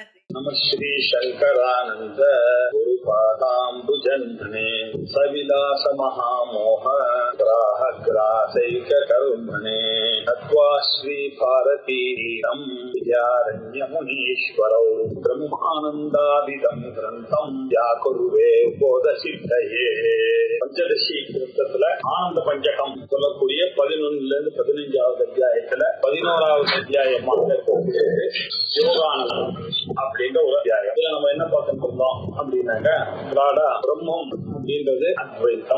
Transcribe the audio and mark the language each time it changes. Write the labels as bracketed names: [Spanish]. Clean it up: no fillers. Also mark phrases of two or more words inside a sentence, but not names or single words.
[Sanskrit] नमः श्री शंकरानंद गुरुपादाम्बुजन्मने सविलास महामोह ग्राह ग्रासैक कर्मणे तत्वा श्री भारतीरं विद्यारण्य मुनीश्वरौ ब्रह्मानंदादिदं ग्रंथं व्याकुर्वे बोधसिद्धये। [Tamil] பஞ்சதசி கிருத்தத்துல ஆனந்த பஞ்சகம் சொல்லக்கூடிய 11ல இருந்து 15வது அத்தியாயத்துல 11வது அத்தியாயமாக யோகானந்தம் அப்படின்ற ஒரு அத்தியாயம். இதுல நம்ம என்ன பார்த்துட்டு இருந்தோம் அப்படின்னாக்க பிரம்மம் அப்படின்றது அத்வைத்தம்.